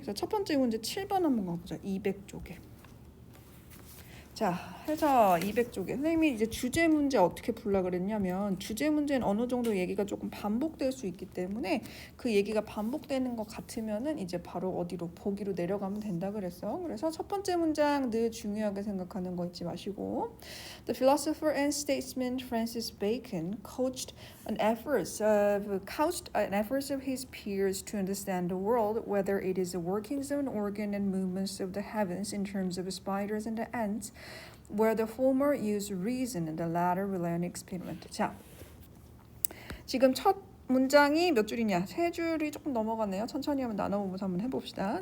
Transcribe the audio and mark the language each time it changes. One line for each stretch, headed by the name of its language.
Korean: 그래서 첫 번째 문제 7번 한번 가보자. 200쪽에. 자, 해서 200쪽에 선생님이 이제 주제 문제 어떻게 풀라 그랬냐면, 주제 문제는 어느 정도 얘기가 조금 반복될 수 있기 때문에 그 얘기가 반복되는 것 같으면은 이제 바로 어디로 보기로 내려가면 된다 그랬어. 그래서 첫 번째 문장 늘 중요하게 생각하는 거 잊지 마시고,
English: The philosopher and statesman Francis Bacon couched an efforts of his peers to understand the world, whether it is the workings of an organ and movements of the heavens in terms of spiders and the ants, where the former use reason and the latter rely on experiment.
Korean: 자, 지금 첫 문장이 몇 줄이냐? 3줄이 조금 넘어가네요. 천천히 한번 나눠보면서 한번 해봅시다.